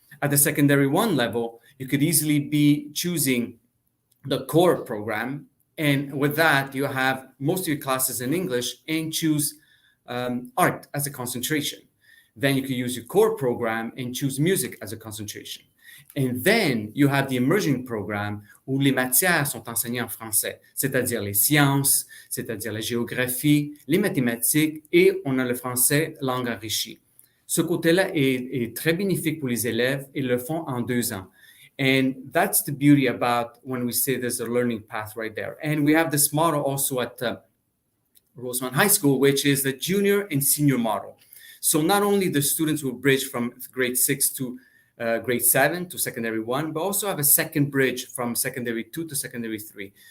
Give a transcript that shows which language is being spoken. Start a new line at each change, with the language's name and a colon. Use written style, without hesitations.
English: At the secondary one level, you could easily be choosing the core program. And with that, you have most of your classes in English and choose art as a concentration. Then you could use your core program and choose music as a concentration. And then you have the emerging program
French: où les matières sont enseignées en français, c'est-à-dire les sciences, c'est-à-dire la géographie, les mathématiques, et on a le français langue enrichie. Ce côté-là est très bénéfique pour les élèves. Ils le font en 2 ans.
English: And that's the beauty about when we say there's a learning path right there. And we have this model also at Rosemount High School, which is the junior and senior model. So not only the students will bridge from grade 6 to grade 7 to secondary 1, but also have a second bridge from secondary 2 to secondary 3.